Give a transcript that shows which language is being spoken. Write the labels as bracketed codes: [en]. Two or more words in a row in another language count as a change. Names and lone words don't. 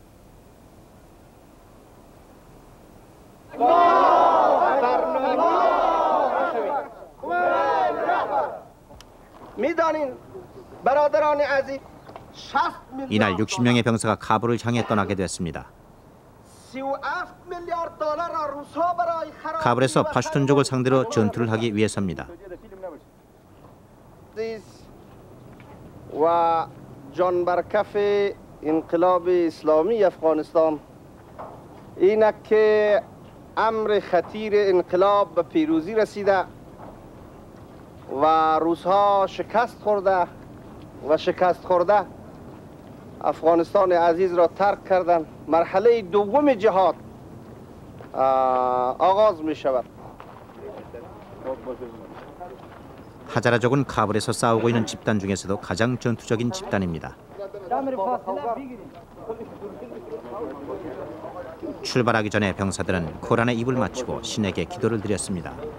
[ko] 이날 60명의 병사가 카불을 향해 떠나게 됐습니다. 카불에서 파슈툰족을 상대로 전투를 하기 위해서입니다. [fa] و جان بر کف انقلاب اسلامی افغانستان اینک که امر خطیر انقلاب به پیروزی رسیده و روسها شکست خورده افغانستان عزیز را ترک کردند. مرحله دوم جهاد آغاز می شود. [ko] 하자라족은 카불에서 싸우고 있는 집단 중에서도 가장 전투적인 집단입니다. 출발하기 전에 병사들은 코란에 입을 맞추고 신에게 기도를 드렸습니다.